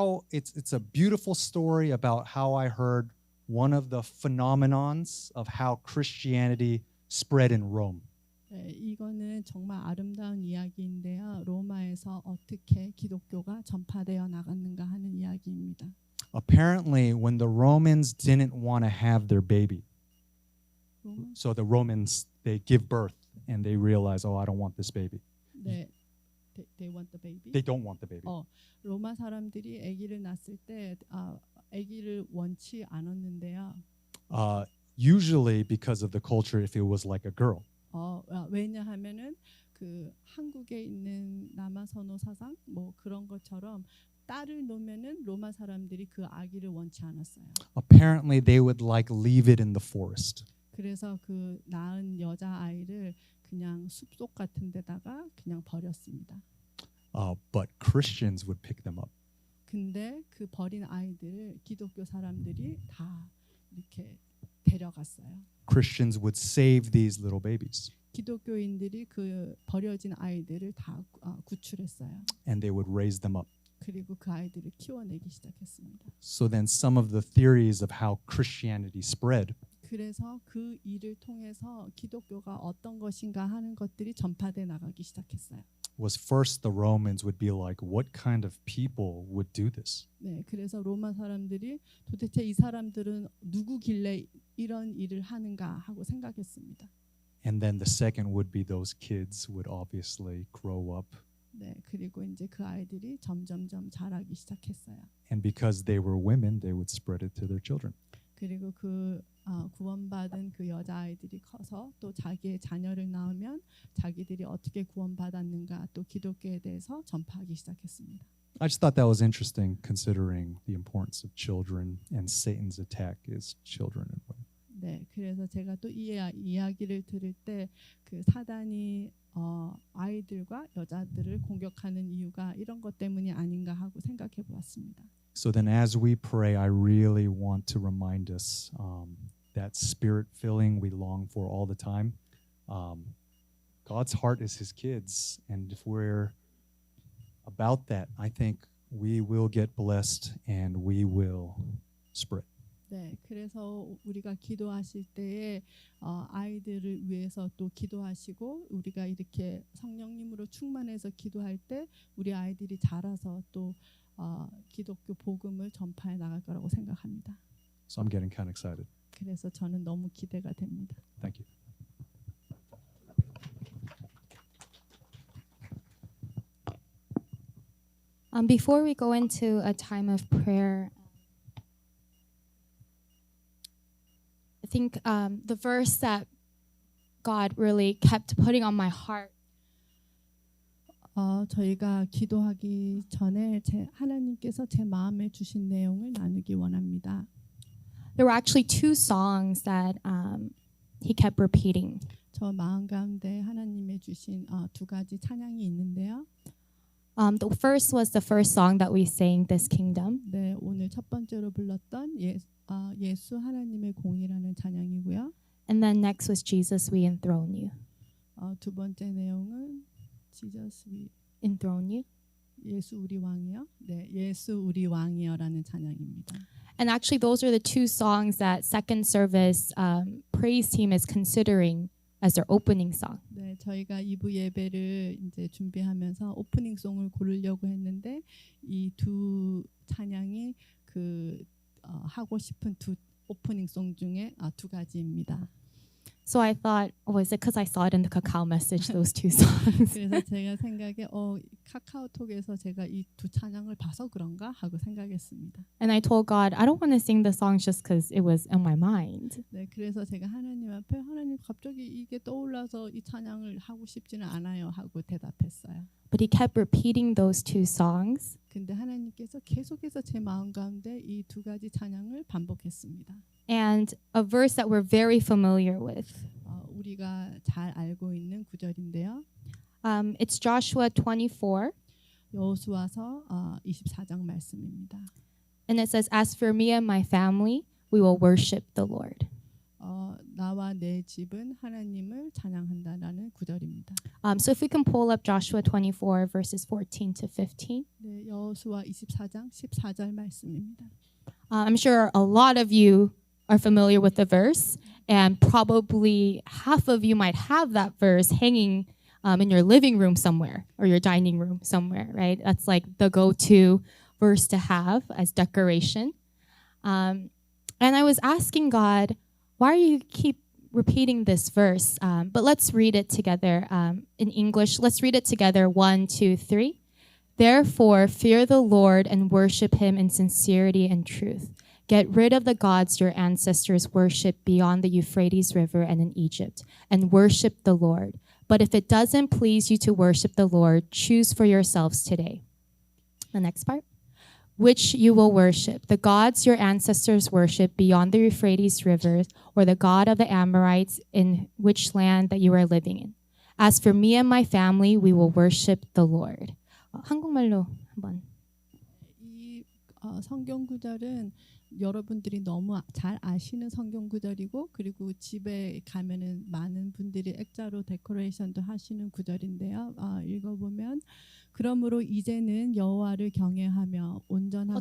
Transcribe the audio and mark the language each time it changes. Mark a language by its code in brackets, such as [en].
[en] It's a beautiful story about how I heard one of the phenomenons of how Christianity spread in Rome. [ko] 네, 이거는 정말 아름다운 이야기인데요. 로마에서 어떻게 기독교가 전파되어 나갔는가 하는 이야기입니다. [en] Apparently, when the Romans didn't want to have their baby, [ko] 로마? [en] so the Romans, they give birth and they realize, oh, I don't want this baby. 네, they want the baby. They don't want the baby. [ko] 로마 사람들이 아기를 낳았을 때 아기를 원치 않았는데요. [en] Usually because of the culture, if it was like a girl. [ko] 왜냐하면은 그 한국에 있는 남아선호 사상 뭐 그런 것처럼 딸을 놓으면은 로마 사람들이 그 아기를 원치 않았어요. [en] Apparently, they would like leave it in the forest. [ko] 그래서 그 낳은 여자 아이를 그냥 숲속 같은 데다가 그냥 버렸습니다. [en] But Christians would pick them up. [ko] 근데 그 버린 아이들을 기독교 사람들이 다 이렇게 데려갔어요. [en] Christians would save these little babies, [ko] 기독교인들이 그 버려진 아이들을 다 구출했어요. [en] and they would raise them up. [ko] 그리고 그 아이들을 키워내기 시작했습니다. [en] So then some of the theories of how Christianity spread [ko] 그래서 그 일을 통해서 기독교가 어떤 것인가 하는 것들이 전파돼 나가기 시작했어요. [en] was first the Romans would be like, what kind of people would do this? [ko] 네, 그래서 로마 사람들이 도대체 이 사람들은 누구길래 이런 일을 하는가 하고 생각했습니다. [en] And then the second would be those kids would obviously grow up. [ko] 네, 그리고 이제 그 아이들이 점점점 자라기 시작했어요. [en] And because they were women, they would spread it to their children. [ko] 그리고 그 구원받은 그 여자 아이들이 커서 또 자기의 자녀를 낳으면 자기들이 어떻게 구원받았는가 또 기독교에 대해서 전파하기 시작했습니다. [en] I just thought that was interesting considering the importance of children and Satan's attack is children and women. [ko] 네, 그래서 제가 또 이 이야기를 들을 때 그 사단이 아이들과 여자들을 공격하는 이유가 이런 것 때문이 아닌가 하고 생각해 보았습니다. [en] So then as we pray, I really want to remind us that spirit filling we long for all the time. God's heart is his kids. And if we're about that, I think we will get blessed and we will spread. [ko] 네, 그래서 우리가 기도하실 때에 아이들을 위해서 또 기도하시고 우리가 이렇게 성령님으로 충만해서 기도할 때 우리 아이들이 자라서 또 기독교 복음을 전파해 나갈 거라고 생각합니다. [en] So I'm getting kind of excited. [ko] 그래서 저는 너무 기대가 됩니다. [en] Thank you. Before we go into a time of prayer, I think the verse that God really kept putting on my heart [ko] 저희가 기도하기 전에 하나님께서 제 마음에 주신 내용을 나누기 원합니다. [en] there were actually two songs that he kept repeating. [ko] 저 마음 가운데 하나님의 주신 두 가지 찬양이 있는데요. [en] The first was the first song that we sang, This Kingdom. [ko] 네, 오늘 첫 번째로 불렀던 예수 하나님의 공이라는 찬양이고요. [en] And then next was Jesus, We Enthrone You. [ko] 두 번째 내용은 Jesus we [en] Enthrone You. [ko] 예수 우리 왕이요. 네, 예수 우리 왕이요라는 찬양입니다. [en] And actually, those are the two songs that Second Service praise team is considering as their opening song. [ko] 네, 저희가 2부 예배를 이제 준비하면서 오프닝송을 고르려고 했는데 이 두 찬양이 그 하고 싶은 두 오프닝송 중에 두 가지입니다. [en] So I thought, is it because I saw it in the Kakao message, those two songs? [ko] 그래서 제가 생각에 카카오톡에서 제가 이 두 찬양을 봐서 그런가 하고 생각했습니다. [en] And I told God, I don't want to sing the songs just because it was in my mind. [ko] 네, 그래서 제가 하나님 앞에 하나님 갑자기 이게 떠올라서 이 찬양을 하고 싶지는 않아요 하고 대답했어요. [en] But he kept repeating those two songs. [ko] 근데 하나님께서 계속해서 제 마음 가운데 이 두 가지 찬양을 반복했습니다. [en] And a verse that we're very familiar with. [ko] 우리가 잘 알고 있는 구절인데요. [en] It's Joshua 24. [ko] 여호수아서 24장 말씀입니다. [en] And it says, As for me and my family, we will worship the Lord. [ko] 나와 내 집은 하나님을 찬양한다라는 구절입니다. [en] So if we can pull up Joshua 24 verses 14 to 15. [ko] 네, 여호수아 24장 14절 말씀입니다. [en] I'm sure a lot of you are familiar with the verse, and probably half of you might have that verse hanging in your living room somewhere or your dining room somewhere, right? That's like the go-to verse to have as decoration. And I was asking God, why do you keep repeating this verse? But let's read it together in English. Let's read it together. 1, 2, 3. Therefore, fear the Lord and worship him in sincerity and truth. Get rid of the gods your ancestors worshipped beyond the Euphrates River and in Egypt, and worship the Lord. But if it doesn't please you to worship the Lord, choose for yourselves today. The next part. Which you will worship, the gods your ancestors worshipped beyond the Euphrates River, or the God of the Amorites in which land that you are living in. As for me and my family, we will worship the Lord. [ko] 한국말로 한번. 이 성경 구절은 여러분들이 너무 잘 아시는 성경 구절이고 그리고 집에 가면은 많은 분들이 액자로 데코레이션도 하시는 구절인데요. 읽어보면 그러므로 이제는 여호와를 경외하며 온전함과